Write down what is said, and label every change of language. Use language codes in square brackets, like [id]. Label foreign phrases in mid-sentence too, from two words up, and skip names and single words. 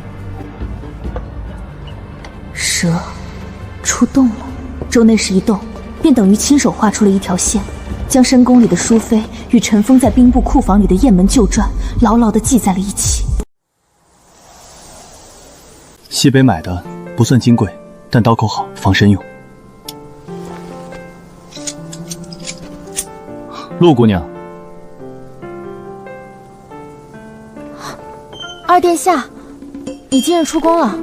[zh] 蛇出洞了，周內侍一動， 便等於親手畫出了一條線，將深宮裡的淑妃與塵封在兵部庫房裡的雁門舊傳牢牢地記在了一起。西北買的不算金貴，但刀口好，防身用。陆姑娘，二殿下，你今日出宫了。